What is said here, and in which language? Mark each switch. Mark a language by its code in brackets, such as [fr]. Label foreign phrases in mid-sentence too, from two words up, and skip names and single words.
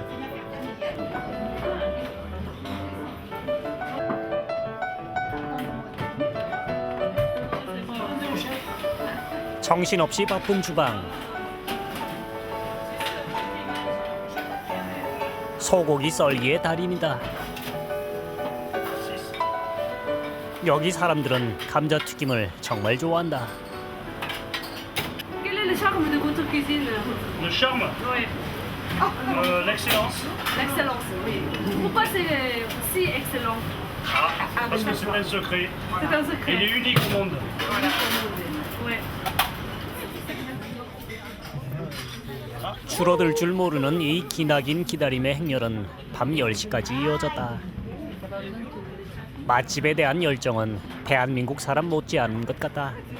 [ko] 정신없이 바쁜 주방. 소고기 썰기의 달인이다. 여기 사람들은 감자튀김을 정말 좋아한다. [fr] Quel est le charme de votre cuisine? Le charme? Oui. L'excellence. L'excellence, oui. Pourquoi c'est si excellent? Parce que c'est un secret. C'est un secret. Il est unique au monde. Voilà. Ouais. [ko] 줄어들 줄 모르는 이 기나긴 기다림의 행렬은 밤 10시까지 이어졌다. 맛집에 대한 열정은 대한민국 사람 못지않은 것 같다.